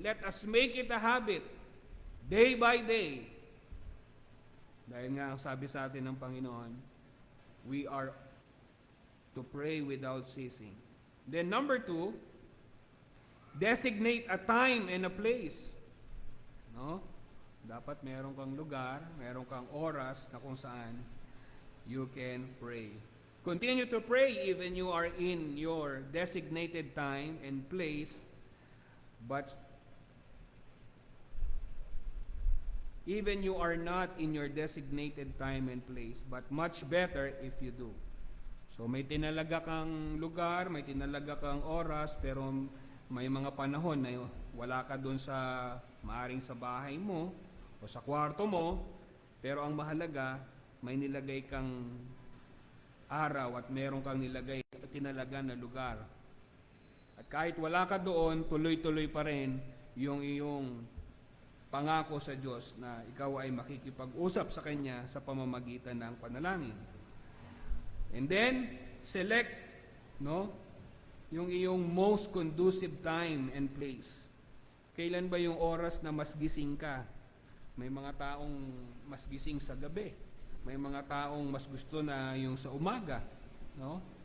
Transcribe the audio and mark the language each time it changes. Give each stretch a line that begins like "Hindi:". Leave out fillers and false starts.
English: Let us make it a habit, day by day.
Filipino: Dahil nga ang sabi sa atin ng Panginoon,
English: we are to pray without ceasing. Then number 2, designate a time and a place. No?
Filipino: Dapat meron kang lugar, meron kang oras na kung saan
English: you can pray. Continue to pray even you are in your designated time and place, but even you are not in your designated time and place, but much better if you do.
Filipino: So may tinalaga kang lugar, may tinalaga kang oras, pero may mga panahon na wala ka doon sa maaring sa bahay mo o sa kwarto mo, pero ang mahalaga, may nilagay kang araw at meron kang nilagay at tinalaga na lugar. At kahit wala ka doon, tuloy-tuloy pa rin yung iyong pangako sa Diyos na ikaw ay makikipag-usap sa Kanya sa pamamagitan ng panalangin.
English: And then, select, no,
Filipino: yung iyong
English: most conducive time and place.
Filipino: Kailan ba yung oras na mas gising ka? May mga taong mas gising sa gabi. May mga taong mas gusto na yung sa umaga, no?